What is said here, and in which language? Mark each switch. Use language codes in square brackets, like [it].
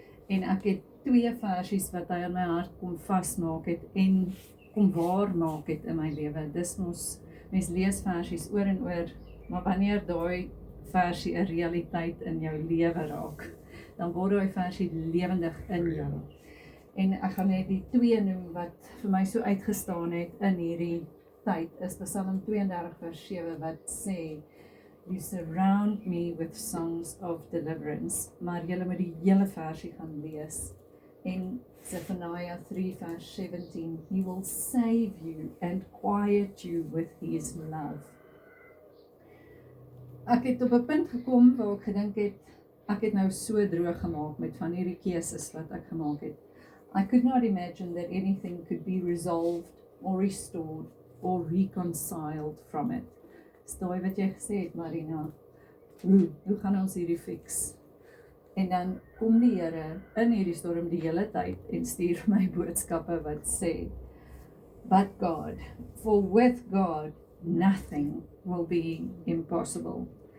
[af] En ek het 2 versies wat hy aan my hart kom vasmaak het en kom waar maak het in my lewe. Dis mens lees versies oor en oor, maar wanneer daai versie 'n realiteit in jou lewe raak, dan word daai versie lewendig in jou. En ek gaan net die 2 noem wat vir my so uitgestaan het in hierdie tyd, is Psalm 32 vers 7 wat sê, [en] You surround me with songs of deliverance, [af] maar julle moet die hele versie gaan lees. [en] En Zephaniah 3 verse 17, He will save you and quiet you with His love. [af] Ek het op 'n punt gekom waar ek gedink het, ek het nou so droog gemaak met van hierdie keuses wat ek gemaak het. [en] I could not imagine that anything could be resolved or restored or reconciled from it. [af] Daai wat jy gesê het, Marina, hoe gaan ons hierdie fix? En dan kom die Here in hierdie storm die hele tyd en stuur vir my boodskappe wat sê, [en] But God, for with God, nothing will be impossible.